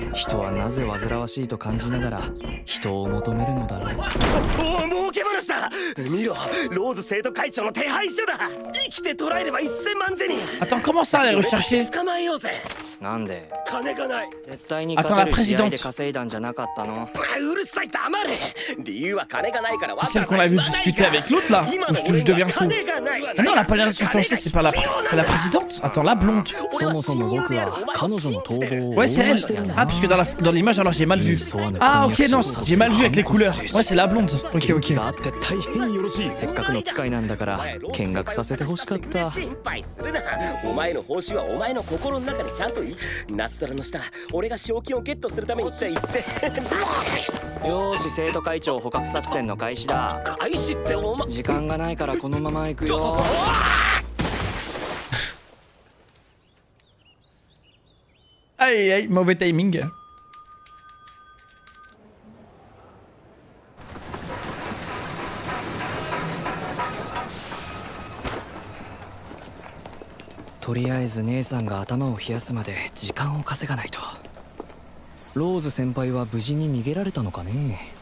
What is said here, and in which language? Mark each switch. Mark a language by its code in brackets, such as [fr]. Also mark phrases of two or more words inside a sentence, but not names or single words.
[ja] 人はなぜ煩わしいと感じながら人を求めるのだろう。おお、儲け話だ。見ろ、ローズ生徒会長の手配書だ。生きて捕らえれば1000万銭。 [fr] Attends, comment ça aller rechercher? [ja] 捕まえようぜ。なんで？金がない。絶対に勝てる試合で稼いだんじゃなかったの？うるさい、黙れ。理由は金がないから。 [fr] C'est celle qu'on a vu discuter avec l'autre là, où je deviens fou. Ah non, elle a pas l'air de s'influencer, c'est pas la... C'est la présidente? Attends, la blonde. Ouais, c'est elle. Ah, puisque dans l'image, alors j'ai mal vu. Ah, ok, non, j'ai mal vu avec les couleurs. Ouais, c'est la blonde. Ok, ok. [ja] せっかくの機会なんだから見学させてほしかった。心配するな。お前の報酬はお前の心の中でちゃんといい。ナストラの下、俺が賞金をゲットするためにって言って。よーし、生徒会長捕獲作戦の開始だ。開始ってお前。時間がないからこのまま行くよ。 [fr] Aïe aïe, mauvais timing. [ja] とりあえず姉さんが頭を冷やすまで時間を稼がないと。ローズ先輩は無事に逃げられたのかね。